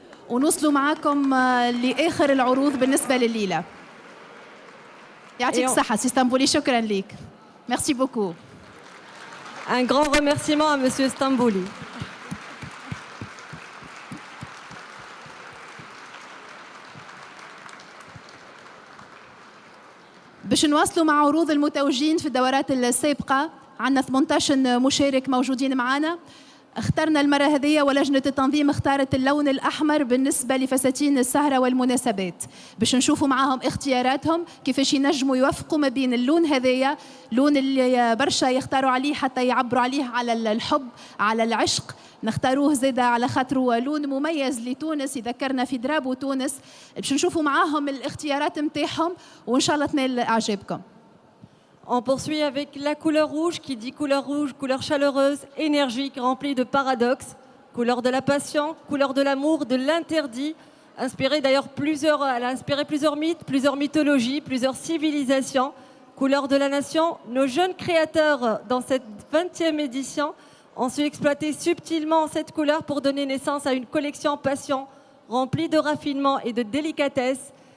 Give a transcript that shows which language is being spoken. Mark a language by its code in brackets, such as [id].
[ar] ونوصلوا معاكم لآخر العروض بالنسبة لليلة. يعطيك الصحة سي اسطنبولي، شكرا لك. [fr] ميرسي بوكو. Un grand remerciement à Monsieur Stambouli. [ar] باش نواصلوا مع عروض المتوجين في الدورات السابقة، عندنا 18 مشارك موجودين معنا. اخترنا المرة هذه ولجنة التنظيم اختارت اللون الأحمر بالنسبة لفساتين السهرة والمناسبات، باش نشوفوا معاهم اختياراتهم كيفاش ينجموا يوفقوا ما بين اللون هذايا، لون اللي برشا يختاروا عليه حتى يعبروا عليه على الحب على العشق، نختاروه زيدا على خاطره لون مميز لتونس يذكرنا في درابو تونس. باش نشوفوا معاهم الاختيارات نتاعهم وإن شاء الله تنال إعجابكم. [fr] On poursuit avec la couleur rouge qui dit couleur rouge, couleur chaleureuse, énergique, remplie de paradoxes, couleur de la passion, couleur de l'amour, de l'interdit, elle a inspiré plusieurs mythes, plusieurs mythologies, plusieurs civilisations. Couleur de la nation, nos jeunes créateurs dans cette 20e édition ont su exploiter subtilement cette couleur pour donner naissance à une collection passion remplie de raffinement et de délicatesse.